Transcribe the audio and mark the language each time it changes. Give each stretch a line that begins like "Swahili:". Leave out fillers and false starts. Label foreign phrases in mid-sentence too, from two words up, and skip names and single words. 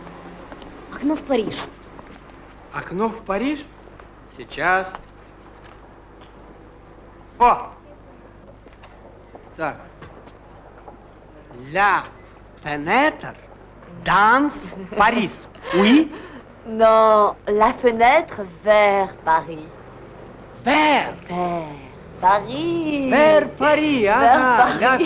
Russian: Окно в Париж. Окно в Париж? Сейчас. О! Так.
French: La fenêtre dans Paris. Oui? Non, la fenêtre vers Paris. Vers? Vers Paris. Vers Paris, ага. Vers La Paris.